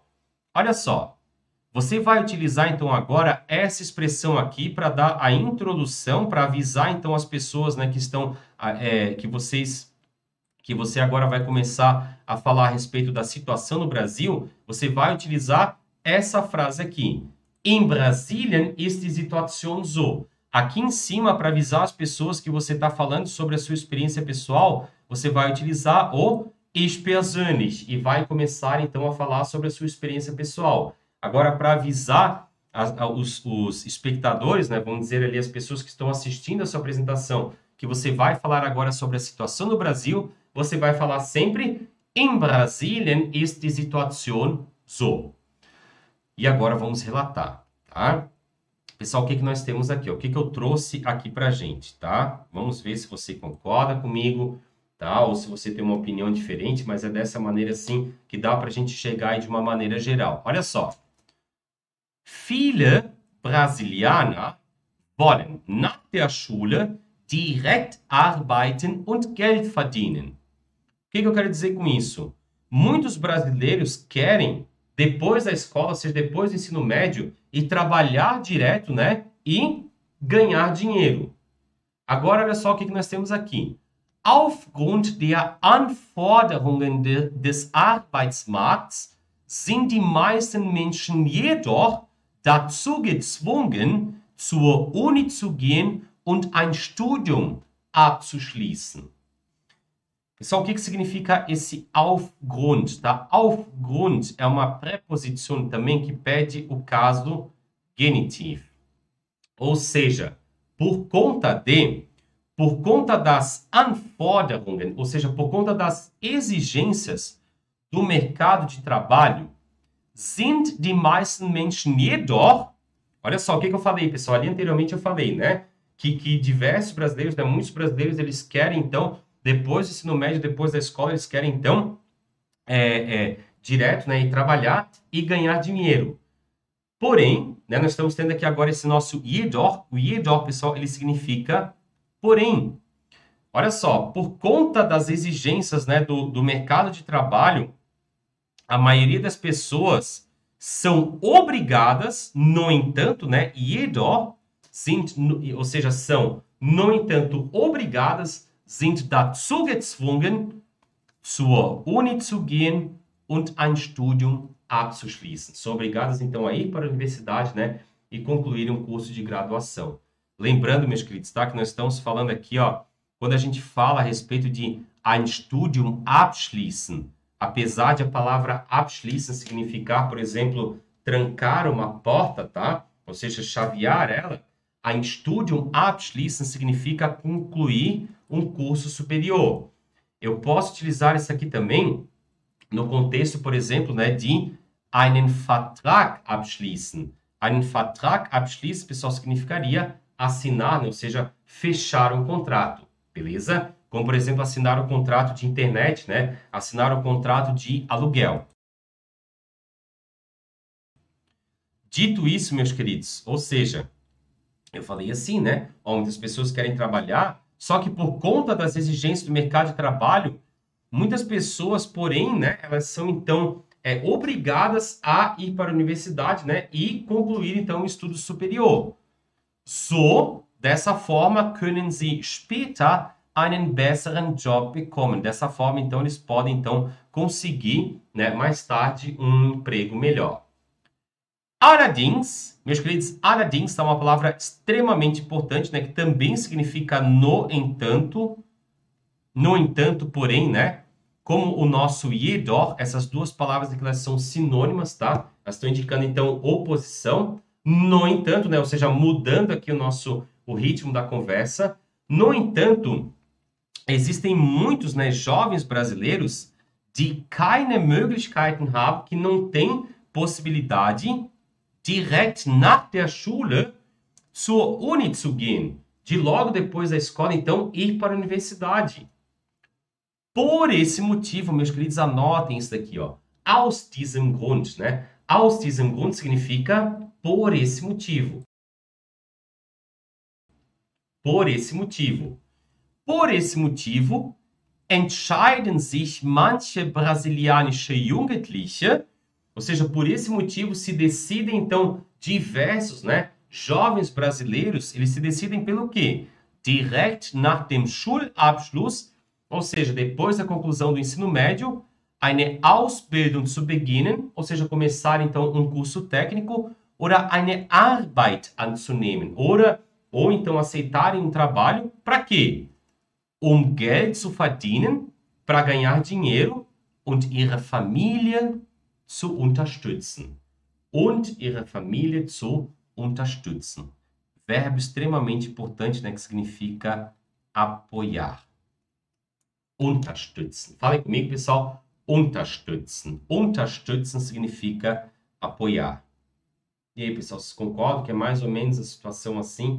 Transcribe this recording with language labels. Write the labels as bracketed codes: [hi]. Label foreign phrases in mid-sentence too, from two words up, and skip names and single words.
[pt] Olha só, você vai utilizar, então, agora essa expressão aqui para dar a introdução, para avisar, então, as pessoas, né, que estão, que você agora vai começar a falar a respeito da situação no Brasil, você vai utilizar essa frase aqui. [de] Em Brasilien ist die Situation so. [pt] Aqui em cima, para avisar as pessoas que você está falando sobre a sua experiência pessoal, você vai utilizar o [de] ich persönlich [pt] e vai começar então a falar sobre a sua experiência pessoal. Agora, para avisar os espectadores, né, vamos dizer ali as pessoas que estão assistindo a sua apresentação, que você vai falar agora sobre a situação no Brasil, você vai falar sempre [de] em Brasilien ist die Situation so. [pt] E agora vamos relatar, tá? Pessoal, o que nós temos aqui? O que eu trouxe aqui pra gente, tá? Vamos ver se você concorda comigo, tá? Ou se você tem uma opinião diferente, mas é dessa maneira, assim, que dá pra gente chegar aí de uma maneira geral. Olha só. [de] Viele Brasilianer wollen nach der Schule direkt arbeiten und Geld verdienen. [pt] O que eu quero dizer com isso? Muitos brasileiros querem, depois da escola, ou seja, depois do ensino médio, ir trabalhar direto, né? E ganhar dinheiro. Agora, olha só o que nós temos aqui. [de] Aufgrund der Anforderungen des Arbeitsmarkts sind die meisten Menschen jedoch dazu gezwungen, zur Uni zu gehen und ein Studium abzuschließen. [pt] Pessoal, o que significa esse aufgrund? Tá? Aufgrund é uma preposição também que pede o caso genitivo. Ou seja, por conta das Anforderungen, ou seja, por conta das exigências do mercado de trabalho, [de] sind die meisten Menschen jedoch, [pt] olha só o que eu falei, pessoal, ali anteriormente eu falei, né, que diversos brasileiros, né, muitos brasileiros, eles querem, então, depois do ensino médio, depois da escola, eles querem, então, direto, né, ir trabalhar e ganhar dinheiro. Porém, né, nós estamos tendo aqui agora esse nosso jedoch. O jedoch, pessoal, ele significa porém. Olha só, por conta das exigências, né, do mercado de trabalho, a maioria das pessoas são obrigadas, no entanto, né, jedoch, ou seja, são, no entanto, obrigadas, [de] sind dazu gezwungen, zur Uni zu gehen und ein Studium abzuschließen. [pt] São obrigadas, então, a ir para a universidade, né, e concluir um curso de graduação. Lembrando, meus queridos, tá, que nós estamos falando aqui, ó, quando a gente fala a respeito de [de] ein Studium abschließen, [pt] apesar de a palavra abschließen significar, por exemplo, trancar uma porta, tá? Ou seja, chavear ela, [de] ein Studium abschließen [pt] significa concluir um curso superior. Eu posso utilizar isso aqui também no contexto, por exemplo, né, de [de] einen Vertrag abschließen. Einen Vertrag abschließen, [pt] pessoal, significaria assinar, né, ou seja, fechar um contrato, beleza? Como, por exemplo, assinar o contrato de internet, né? Assinar o contrato de aluguel. Dito isso, meus queridos, ou seja, eu falei assim, né? Muitas pessoas querem trabalhar, só que por conta das exigências do mercado de trabalho, muitas pessoas, porém, né, elas são, então, obrigadas a ir para a universidade, né, e concluir, então, o estudo superior. So, dessa forma, [de] können sie später einen besseren Job bekommen. [pt] Dessa forma, então, eles podem, então, conseguir, né, mais tarde, um emprego melhor. Allerdings, meus queridos, allerdings é uma palavra extremamente importante, né, que também significa no entanto, porém, né, como o nosso jedoch, essas duas palavras aqui, elas são sinônimas, tá? Elas estão indicando, então, oposição. No entanto, né, ou seja, mudando aqui o ritmo da conversa. No entanto, existem muitos, né, jovens brasileiros [de] die keine Möglichkeiten haben, [pt] que não têm possibilidade [de] direkt nach der Schule zur Uni zu gehen, [pt] de logo depois da escola, então, ir para a universidade. Por esse motivo, meus queridos, anotem isso daqui, ó. [de] Aus diesem Grund, né? Aus diesem Grund [pt] significa por esse motivo. Por esse motivo. Por esse motivo [de] entscheiden sich manche brasilianische Jugendliche, [pt] ou seja, por esse motivo se decidem, então, diversos, né, jovens brasileiros, eles se decidem pelo quê? [de] Direkt nach dem Schulabschluss, [pt] ou seja, depois da conclusão do ensino médio, [de] eine Ausbildung zu beginnen, [pt] ou seja, começar então um curso técnico, [de] oder eine Arbeit anzunehmen, [pt] ou então aceitarem um trabalho, para quê? [de] Geld zu verdienen, [pt] para ganhar dinheiro, [de] und ihre Familie zu unterstützen. Und ihre Familie zu unterstützen. [pt] Verbo extremamente importante, né, que significa apoiar. Unterstützen. Falem comigo, pessoal. Unterstützen. Unterstützen significa apoiar. E aí, pessoal, vocês concordam que é mais ou menos a situação assim?